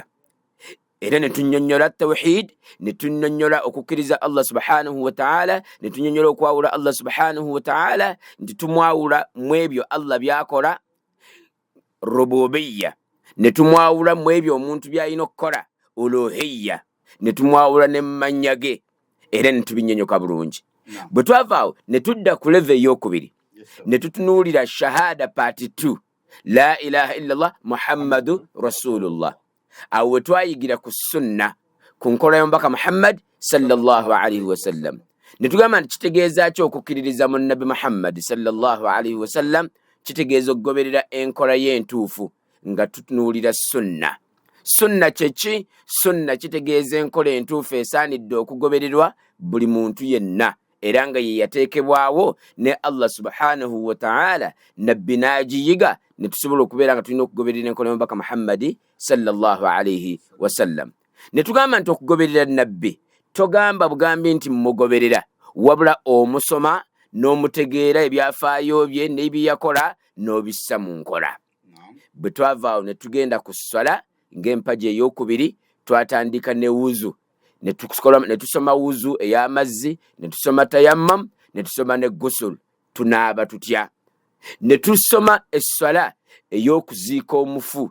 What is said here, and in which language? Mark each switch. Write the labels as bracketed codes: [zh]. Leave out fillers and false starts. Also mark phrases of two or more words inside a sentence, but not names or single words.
[lg] Era ne tunnyonnyola tawhid, ne tunnyonnyola okukkiriza Allah [ar] سبحانه وتعالى, [lg] ne tunnyonnyola okwawula Allah [ar] سبحانه وتعالى, [lg] nti tumwawula mu ebyo Allah byakola rububiyya, ne tumwawula mu ebyo omuntu by'alina okukola uluhiyya, ne tumwawula ne mu mannya ge, era ne tubinnyonnyoka bulungi. Bwe twavaawo ne tudda ku level ey'okubiri, ne tutunuulira shahada part 2, [ar] لا إله إلا الله محمد رسول الله. [lg] Awo we twayigira ku sunna, ku nkola y'omubaka Muhammad [ar] صلى الله عليه وسلم. [lg] Ne tugamba nti kitegeeza ki okukkiririza mu Nabi Muhammad [ar] صلى الله عليه وسلم? [lg] Kitegeeza okugoberera enkola y'entuufu nga tutunuulira sunna. Sunna kyeki? Sunna kitegeeza enkola entuufu esaanidde okugobererwa buli muntu yenna, era nga ye yateekebwawo ne Allah [ar] سبحانه وتعالى, [lg] nabbi n'agiyiga ne tusobola okubeera nga tulina okugoberera enkola y'omubaka Muhammad [ar] صلى الله عليه وسلم. [lg] Ne tugamba nti okugoberera nabbi togamba bugambi nti mmugoberera, wabula omusoma n'omutegeera ebyafaayo bye n'ebyakola n'obissa mu nkola. Bwe twavaawo ne tugenda ku swala ng'empagi ey'okubiri, twatandika ne wuzu, ne tusoma wuzu ey'amazzi, ne tusoma tayammum, ne tusoma ne gusul, tunaaba tutya, ne tusoma esswala ey'okuziika omufu.